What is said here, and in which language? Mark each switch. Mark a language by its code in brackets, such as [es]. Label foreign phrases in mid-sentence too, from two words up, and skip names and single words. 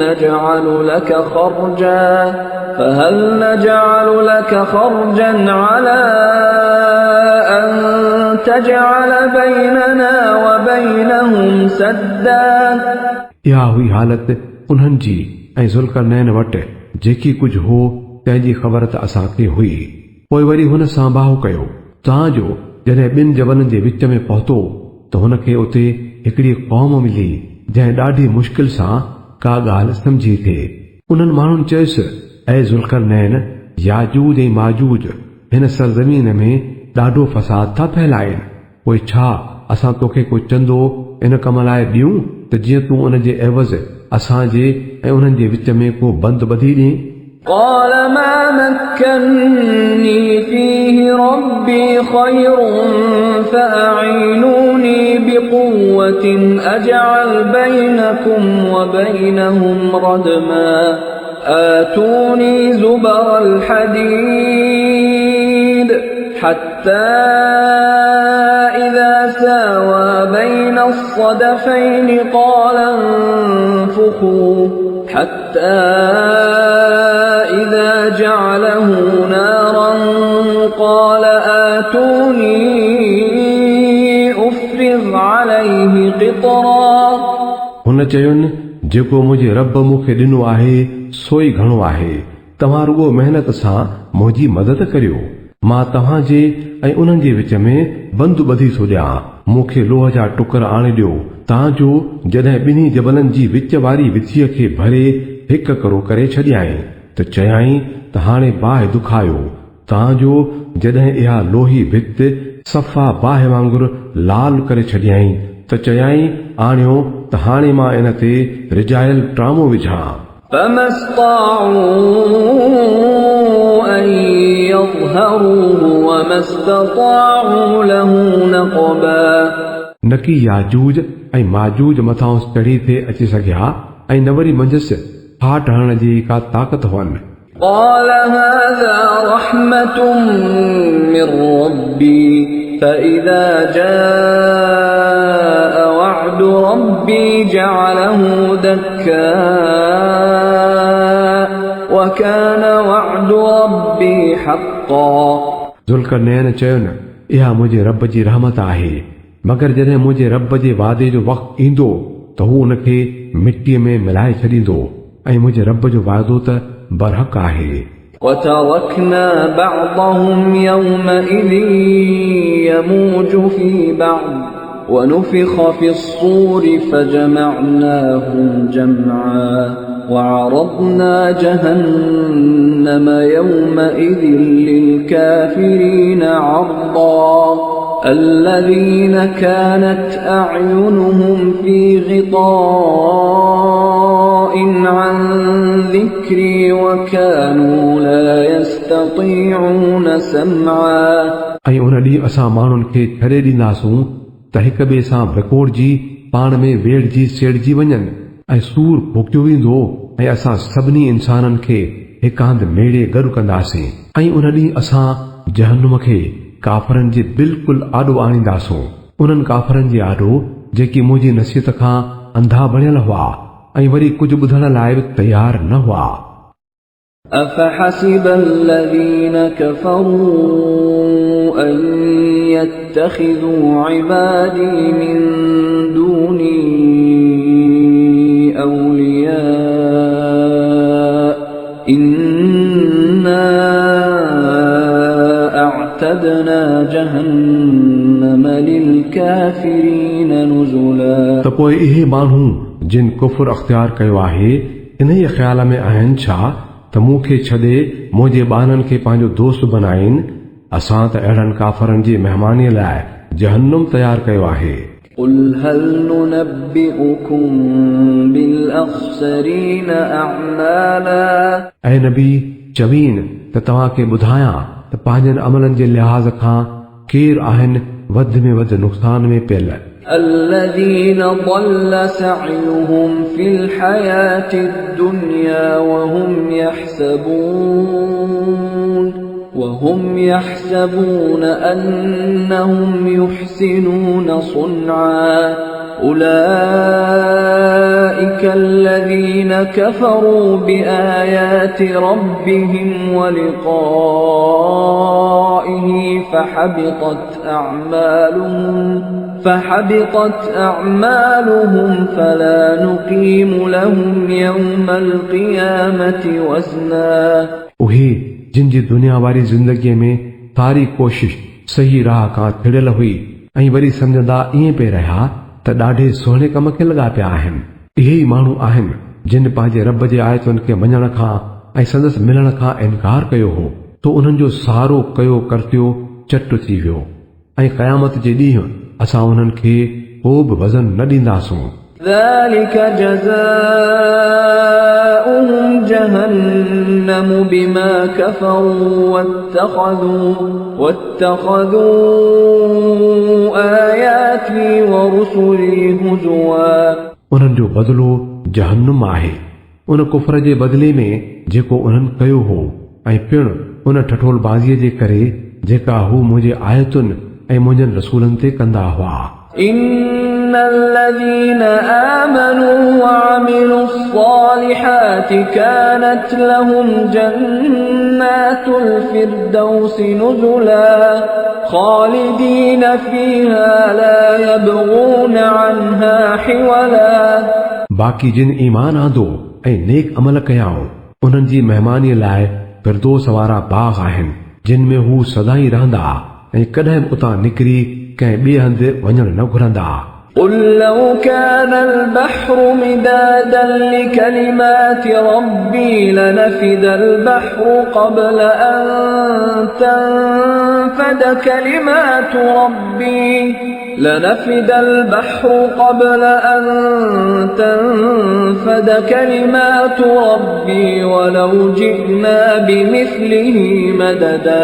[ar] نجعل لك خرجا على أن تجعل بيننا وبينهم سدا [sd] इहा हुई हालत उन्हनि जी ऐं ज़ुल्करनैन वटि जेकी कुझु हो तंहिंजी ख़बर त असांखे हुई पोइ वरी हुन सां बाहो कयो तांजो जॾहिं ॿिनि जबलनि जे विच में पहुतो त हुनखे उते हिकिड़ी क़ौम मिली जंहिं ॾाढी मुश्किल सां का ॻाल्हि सम्झी थिए उन्हनि माण्हुनि चयुसि ऐं ज़ुल्करनैन याजूज ऐं माजूज हिन सरज़मीन में ॾाढो फसाद था फैलाइनि पोइ छा असां तोखे को चंदो इन कम लाइ ॾियूं त जीअं तूं उन जे एवज़ असांजे ऐं उन्हनि जे विच में को बंद ॿधी ॾे [ar] قال ما مكنني فيه ربي خير فأعينوني بقوة أجعل بينكم وبينهم ردما آتوني زبر الحديد حتى إذا ساوى بين الصدفين قال انفخوا حتى إذا جعله نارا قال آتوني أفرغ عليه قطرا [sd] हुन चयुनि जेको मुंहिंजे रब मूंखे ॾिनो आहे सोई घणो आहे तव्हां रुगो महिनत सां मुंहिंजी मदद करियो मां तव्हांजे ऐं उन्हनि जे विच में बंद ॿधी थो ॾियां मूंखे लोह जा टुकर आणे ॾियो तांजो जॾहिं ॿिन्ही जबलनि जी विच वारी विथीअ खे भरे हिकु करो करे छॾियाई त चयाई त हाणे बाहि दुखायो तांजो जॾहिं इहा लोही भित सफ़ा बाहि वांगुरु लाल करे छॾियाई त चयाई आणियो त हाणे मां इन ते रिजायल ट्रामो विझां [ar] فما استطاعوا أن يظهروه وما استطاعوا له نقبا [sd] न की याजूज ऐं माजूज मथां चढ़ी थे अची सघिया ऐं न वरी मंझसि फाट हणण जी का ताक़त हुअनि [ar] قال هذا رحمة من ربي فإذا جاء وعد ربي جعله دكا وكان وعد ربي حقا [sd] ज़ुल्करनैन चयुनि इहा मुंहिंजे रब जी रहमत आहे मगर जॾहिं मुंहिंजे रब जे वादे जो वक़्तु ईंदो त हू उनखे मिटीअ में मिलाए छॾींदो ऐं मुंहिंजे रब जो वाइदो त बरहक़ आहे [ar] وتركنا بعضهم يومئذ يموج في بعض ونفخ في الصور فجمعناهم جمعا وعرضنا جهنم يومئذ للكافرين عرضا الذين كانت أعينهم في غطاء عن ذكري وكانوا لا يستطيعون سمعا [sd] ऐं उन ॾींहुं असां माण्हुनि खे छॾे ॾींदासूं त हिक ॿिए सां विकोड़जी पाण में वेड़जी सेड़जी वञनि ऐं सूर भुकियो वेंदो ऐं असां सभिनी इंसाननि खे हिक हंधि मेड़े गॾु कंदासीं ऐं उन ॾींहुं असां जहन्नुम खे काफ़रनि जे बिल्कुलु आॾो आणींदासूं, उन्हनि काफ़रनि जे आॾो जेकी मुंहिंजी नसीहत खां अंधा बणियल हुआ ऐं वरी कुझु ॿुधण लाइ बि तयार न हुआ। [ar] أفحسب الذين كفروا أن يتخذوا عبادي من دوني أولياء إنا أعتدنا جهنم للكافرين نزلا। [sd] त पोइ इहे माण्हू जिन कुफर अख़्तियार कयो आहे इन ई ख़्याल में आहिनि छा त मूंखे छॾे मुंहिंजे ॿारनि खे पंहिंजो दोस्त बनाइनि। असां त अहिड़नि काफ़रनि जी महिमानीअ लाइ जहन्नुम तयार कयो आहे। [ar] قل هل ننبئكم بالأخسرين أعمالا [sd] ऐं नबी चवीन त तव्हांखे ॿुधायां त पंहिंजनि अमलनि जे लिहाज़ खां केर आहिनि वधि में वधि नुक़सान में पियल। [ar] الذين ضل سعيهم في الحياة الدنيا وهم يحسبون أنهم يحسنون صنعا أولئك الذين كفروا بآيات ربهم ولقائه فحبطت أعمالهم فلا نقيم لهم يوم القيامة وزنا। [sd] उहे जिन जी दुनिया वारी ज़िंदगीअ में सारी कोशिश सही राह खां थिड़ियल हुई ऐं वरी सम्झंदा ईअं पिए रहिया त ॾाढे सुहिणे कम खे लॻा पिया आहिनि। इहे ई माण्हू आहिनि जिन पंहिंजे रब जे आयतुनि खे मञण खां ऐं संदसि मिलण खां इनकार कयो हो तो उन्हनि जो सहारो कयो करतियो चट थी वियो ऐं क़यामत जे ॾींहुं असां उन्हनि खे को बि वज़न न ॾींदासूं। [ar] ذلك جزاؤهم جهنم بما كفروا واتخذوا آياتي ورسلي هزوا। [sd] उन्हनि जो बदिलो जहन्नुम आहे उन कुफर जे बदिले में जेको उन्हनि कयो हो ऐं पिणु उन ठठोलबाज़ीअ जे करे जेका हू मुंहिंजे आयतुनि ऐं मुंहिंजनि रसूलनि ते कंदा हुआ। [ar] إن الذين آمنوا وعملوا الصالحات كانت لهم جنات الفردوس نزلا خالدين فيها لا يبغون عنها حولا। [sd] बाक़ी जिन ईमान आंदो ऐं नेक अमल कयाऊं उन्हनि जी महिमानीअ लाइ फिरदौस वारा बाग़ आहिनि जिन में हू सदाई रहंदा ऐं कॾहिं बि उतां निकिरी कंहिं ॿिए हंधि वञण न घुरंदा। [ar] قل لو كان البحر مدادا لكلمات ربي لنفد البحر قبل أن تنفد كلمات ربي ولو جئنا بمثله مددا।